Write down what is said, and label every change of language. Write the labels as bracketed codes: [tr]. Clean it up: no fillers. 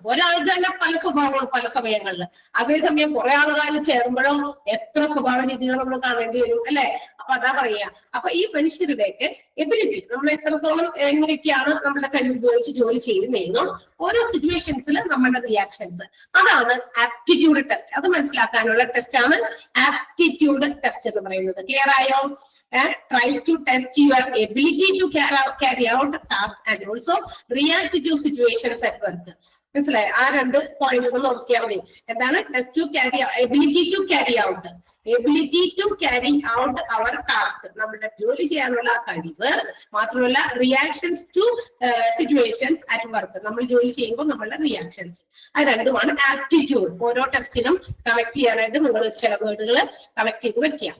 [ml] ഒരാൾക്ക് തന്നെ പല സ്വഭാവങ്ങളും പല സമയങ്ങളിൽ. അതേസമയം കുറെ ആളുകൾ ചേരുമ്പോഴോ എത്ര സ്വഭാവ രീതികൾ നമ്മൾ കാണേണ്ടി വരും അല്ലെ. അപ്പൊ അതാ പറയാ. അപ്പൊ ഈ മനുഷ്യരുടെയൊക്കെ എബിലിറ്റി, നമ്മൾ എത്രത്തോളം എങ്ങനെയൊക്കെയാണ് നമ്മുടെ കഴിവ് ഉപയോഗിച്ച് ജോലി ചെയ്യുന്നതെന്നോ ഓരോ സിറ്റുവേഷൻസിൽ നമ്മുടെ റിയാക്ഷൻസ്, അതാണ് ആപ്റ്റിറ്റ്യൂഡ് ടെസ്റ്റ്. അത് മനസ്സിലാക്കാനുള്ള ടെസ്റ്റ് ആണ് ആപ്റ്റിറ്റ്യൂഡ് ടെസ്റ്റ് എന്ന് പറയുന്നത്. ക്ലിയർ ആയോ? [en] Tries to test your ability to carry out tasks and also react to situations at work. [ml] മനസ്സിലായി? ആ 2 പോയിന്റുകൾ നോക്കിയാൽ മതി. എന്താണ്? [en] test to carry, ability to carry out, ability to carry out our task, [ml] നമ്മുടെ ജോലി ചെയ്യാനുള്ള കഴിവ്. മാത്രമല്ല [en] reactions to situations at work, [ml] നമ്മൾ ജോലി ചെയ്യുമ്പോൾ നമ്മളുടെ റിയാക്ഷൻസ്. അത് രണ്ടുമാണ് ആപ്റ്റിറ്റ്യൂഡ്. ഓരോ ടെസ്റ്റിനും കണക്ട് ചെയ്യാനായിട്ട് നിങ്ങൾ ചില വേർഡുകൾ കണക്ട് ചെയ്ത് വെക്കുക.